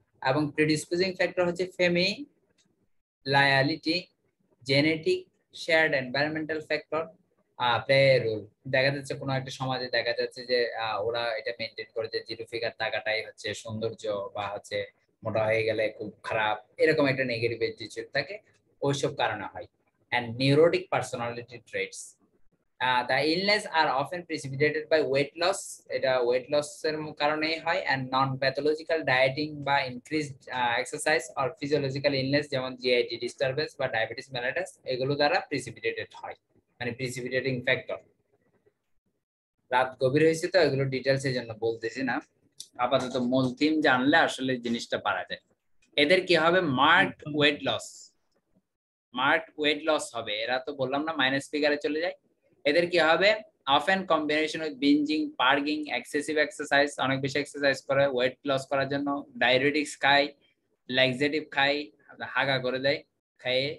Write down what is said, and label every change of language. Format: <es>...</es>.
<bn>এবং predisposing factor হচ্ছে ফ্যামিলিয়ালিটি, genetic,</bn> <en>Shared environmental factor play role.</en> <bn>দেখা যাচ্ছে কোনো একটা সমাজে দেখা যাচ্ছে যে ওরা এটা মেনটেন করে যে জিরো ফিগার থাকাটাই হচ্ছে সৌন্দর্য, বা হচ্ছে মোটা হয়ে গেলে খুব খারাপ, এরকম একটা নেগেটিভ অ্যাটিটিউড থাকে, ওইসব কারণে হয়।</bn> <en>and neurotic personality traits. The illness are often precipitated by weight loss,</en> <bn>এটা weight loss এর কারণেই হয়,</bn> <en>and non-pathological dieting বা increased exercise or physiological illness যেমন GIT disturbance বা diabetes mellitus,</en> <bn>এগুলো দ্বারা precipitated হয়, মানে</bn> <en>precipitating factor।</en> <bn>রাত গভীর হয়েছে তো এগুলো ডিটেলস এর জন্য বলতেছি না, আপাতত মূল থিম জানলে আসলে জিনিসটা পারা যায়। এদের কি হবে? Marked weight loss, marked weight loss হবে। এরা তো বললাম না মাইনাস ফিগারে চলে যায়। এদের কি হবে?</bn> <en>often combination with bingeing, purging, excessive exercise,</en> <bn>অনেক বেশি এক্সারসাইজ করে ওয়েট লস করার জন্য, ডায়ুরেটিক্স খায়, ল্যাক্সেটিভ খায়, হাগা করে দেয় খাইয়ে।</bn>